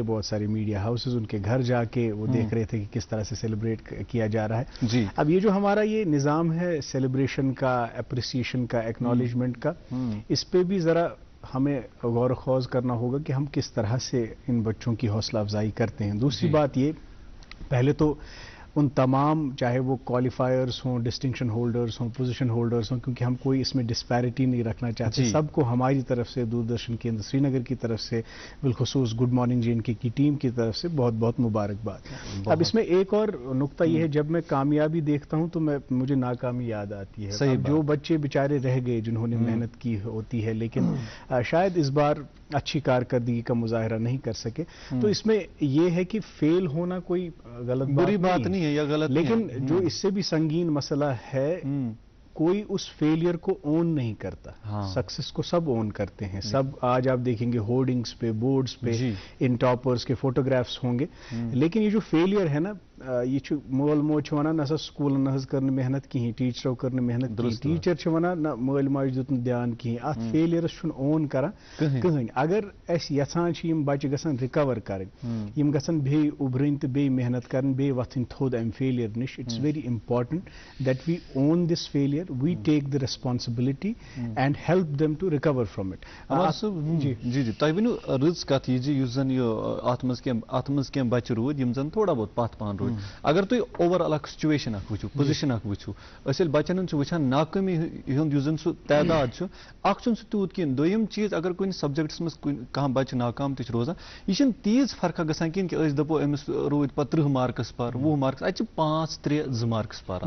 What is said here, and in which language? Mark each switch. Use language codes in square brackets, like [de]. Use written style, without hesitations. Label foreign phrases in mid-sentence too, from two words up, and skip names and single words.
[ur] بہت سارے [en] media houses [ur] ان کے گھر جا کے وہ دیکھ رہے تھے کہ کس طرح سے سیلیبریٹ کیا جا رہا ہے. اب یہ جو ہمارا یہ نظام ہے سیلیبریشن کا، اپریسی ایشن کا، ایکنالجمنٹ کا، اس پہ بھی ذرا ہمیں غور خوض کرنا ہوگا کہ ہم کس طرح سے ان بچوں کی حوصلہ افزائی کرتے ہیں. دوسری بات یہ، پہلے تو ان تمام چاہے وہ کوالیفائرز ہوں, [en] distinction holders [ur] ہوں, [en] position holders [ur] ہوں, کیونکہ ہم کوئی اس میں ڈسپیرٹی نہیں رکھنا چاہتے, سب کو ہماری طرف سے, دوردرشن کیندر سری نگر کی طرف سے, بالخصوص [en] good morning [ur] JNK کی ٹیم کی طرف سے بہت بہت مبارکباد. اب اس میں ایک اور نقطہ یہ ہے, جب میں کامیابی دیکھتا ہوں تو مجھے ناکامی یاد آتی ہے. جو بچے بیچارے رہ گئے جنہوں نے محنت کی ہوتی ہے لیکن شاید اس بار اچھی کارکردگی کا مظاہرہ نہیں کر سکے, تو اس میں یہ ہے کہ فیل ہونا کوئی غلط بری بات نہیں ہے یا غلط, لیکن جو اس سے بھی سنگین مسئلہ ہے, کوئی اس فیلئر کو اون نہیں کرتا. سکسس کو سب اون کرتے ہیں, سب. آج آپ دیکھیں گے ہورڈنگز پہ, بورڈز پہ ان ٹاپرز کے فوٹوگرافس ہوں گے, لیکن یہ جو فیلئر ہے نا, [ks] یہ مول موج ونان نسا سکولن نہ کرنے محنت کہیں, ٹیچرو کرنے محنت کہیں, ٹیچر ونان نہ مول ماج دتن دھیان کہیں, ات فیلئرس چھن اون کران کہین. اگر اس یژھان چھ یم بچہ گژھن ریکور کرن, یم گژھن بیٚیہِ اُبرٕنۍ تہٕ بیٚیہِ محنت کرن, بیٚیہِ وتھٕنۍ تھوٚد امہِ فیلئر نش. [en] it's very important that we own this failure, we take the responsibility and help them to recover from it. [ks] جی تۄہہِ ؤنِو رٕژ کتھ یہِ زِ یُس زن یہِ اتھ منٛز کینٛہہ بچہِ روٗدۍ یِم زن [ur] تھوڑا بہت [ks] پتھ پہن روٗدۍ, اگر تُہۍ [en] over all [ks] اکھ سچویشن اکھ وٕچھِو, پوزیشن اکھ وٕچھِو, أسۍ ییٚلہِ بچن ہُنٛد چھِ وٕچھان ناکٲمی ہُنٛد یُس زن سُہ تعداد چھُ, اکھ چھُنہٕ سُہ تیوٗت کِہیٖنۍ. دوٚیِم چیٖز, اگر کُنہِ سبجیکٹس منٛز کانٛہہ بچہِ ناکام تہِ چھُ روزان, یہِ چھنہٕ تیٖژ فرقا گژھان کِہیٖنۍ کہِ أسۍ دپو أمِس روٗدۍ پتہٕ 30 مارکس پر, 20 مارکس, اتہِ چھِ 5, 3, 2 مارکس پران.